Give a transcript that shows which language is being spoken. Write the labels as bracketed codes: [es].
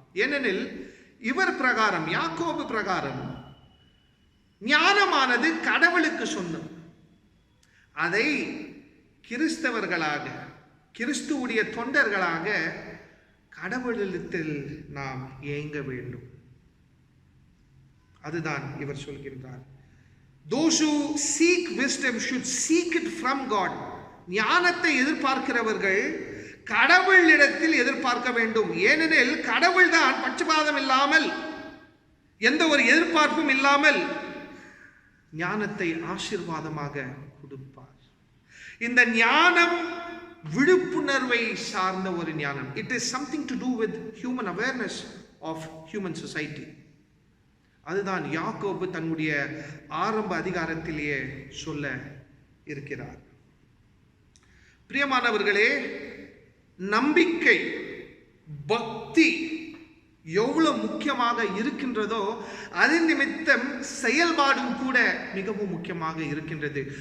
[ta] ஏனெனில் இவர் பிரகாரம், யாக்கோபு பிரகாரம், ஞானமானது கடவுளுக்கு சொந்தம். அதை கிறிஸ்தவர்களாக, கிறிஸ்துவுடைய தொண்டர்களாக கடவுளிடத்தில் நாம் ஏங்க வேண்டும். அதுதான் இவர் சொல்கின்றார். [en] Those who seek wisdom should seek it from God. [ta] ஞானத்தை எதிர்பார்க்கிறவர்கள் கடவுளிடத்தில் எதிர்பார்க்க வேண்டும். ஏனெனில் கடவுள் தான் பட்சபாதம் இல்லாமல், எந்த ஒரு எதிர்பார்ப்பும் இல்லாமல் ஞானத்தை ஆசீர்வாதமாக கொடுப்பார். இந்த ஞானம் விழிப்புணர்வை சார்ந்த ஒரு ஞானம். [en] It is something to do with human awareness of human society. [ta] அதுதான் யாக்கோபு தன்னுடைய ஆரம்ப அதிகாரத்திலேயே சொல்ல இருக்கிறார். பிரியமானவர்களே, நம்பிக்கை, பக்தி எவ்வளவு முக்கியமாக இருக்கின்றதோ அதன் நிமித்தம் செயல்பாடும் கூட மிகவும் முக்கியமாக இருக்கின்றது.